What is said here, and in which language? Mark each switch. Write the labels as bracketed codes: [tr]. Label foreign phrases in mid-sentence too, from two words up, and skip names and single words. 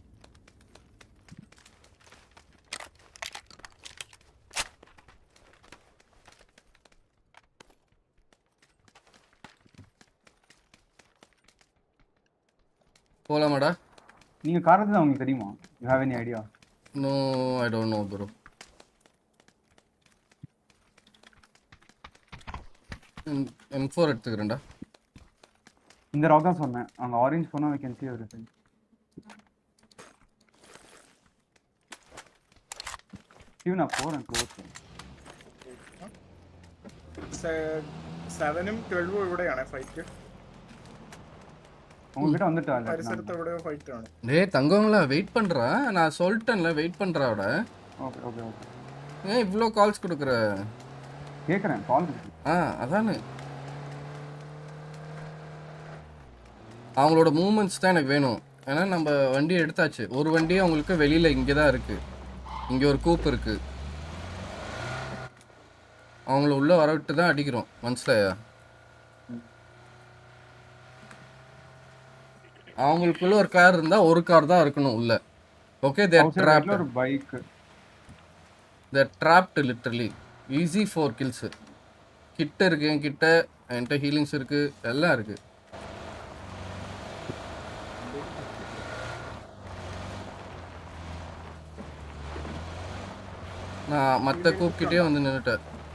[ta] போலாமாடா? நீங்க காரது தான் உங்களுக்கு தெரியுமா? [en] You have any idea? No, I don't know bro. M4 எடுத்துக்கிறேன்டா. [ta] இந்த ராக் தான் சொன்னேன். அங்க ஆரஞ்சு போனா [en] we can see everything. [ta] இவனா போறேன் க்ளோஸ். [ml] 7ഉം 12ഉം ഇവിടെയാണ് ഫൈറ്റ്. [ta] உங்ககிட்ட வந்துட்டா? [ml] പരിസരത്ത് എവിടെയോ ഫൈറ്റ് ആണ്. [ta] டேய் தங்கங்களா வெயிட் பண்றா, நான் சொல்லிட்டேன்ல வெயிட் பண்றாடா. ஓகே. ஏன் இவ்ளோ கால்ஸ் கொடுக்குற? கேக்குறேன் கால். அதானே. அவங்களோட மூவ்மெண்ட்ஸ் தான் எனக்கு வேணும். ஏன்னா நம்ம வண்டி எடுத்தாச்சு. ஒரு வண்டி அவங்களுக்கு வெளியில இங்கே தான் இருக்கு. இங்கே ஒரு கூப் இருக்கு. அவங்கள உள்ள வர விட்டு தான் அடிக்கிறோம். மனசிலையா? அவங்களுக்குள்ள ஒரு கார் இருந்தா ஒரு கார் தான் இருக்கணும் உள்ள. ஓகே, [en] they are trapped. [ta] ஒரு பைக். [en] They are trapped literally. Easy 4 kills. [ta] கிட்ட இருக்கு, என்கிட்ட என்கிட்ட ஹீலிங்ஸ் இருக்கு, எல்லாம் இருக்கு. நான் மத்த கூப்பிட்டே வந்து நின்னுட்டேன்.